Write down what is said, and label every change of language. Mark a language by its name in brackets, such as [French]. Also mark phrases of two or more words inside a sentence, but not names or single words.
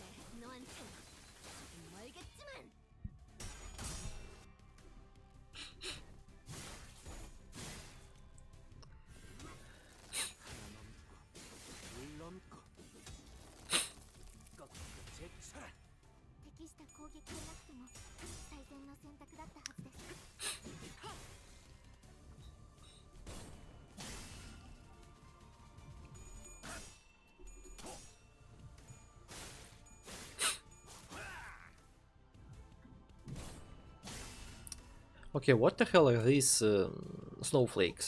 [Korean] 너한테는 조금 멀겠지만. 물 넘고 꺾고 제쳐라. [Japanese] 適した攻撃でなくても最善の選択だったはずです。 [English] Okay, what the hell are these snowflakes?